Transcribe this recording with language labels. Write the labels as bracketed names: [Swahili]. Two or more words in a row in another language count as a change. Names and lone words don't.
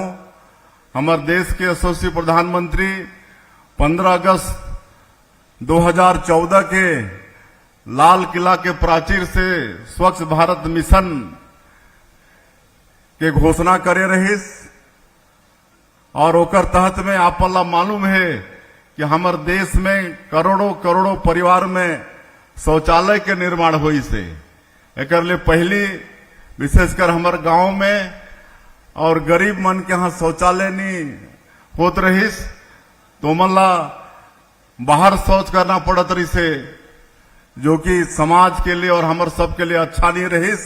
[Chhattisgarhi] हमारे देश के यशस्वी प्रधानमंत्री 15 अगस्त 2014 के लाल किला के प्राचीर से स्वच्छ भारत मिशन के घोषणा करे रहिस, और ओकर तहत में आपला मालूम है कि हमारे देश में करोड़ों करोड़ों परिवार में शौचालय के निर्माण हुई से। एकर लिए पहली विशेषकर हमारे गांव में और गरीब मन के यहाँ शौचालय नहीं होत रहिस, तो मला बाहर शौच करना पड़त रही से, जो कि समाज के लिए और हमारे सब के लिए अच्छा नहीं रहिस।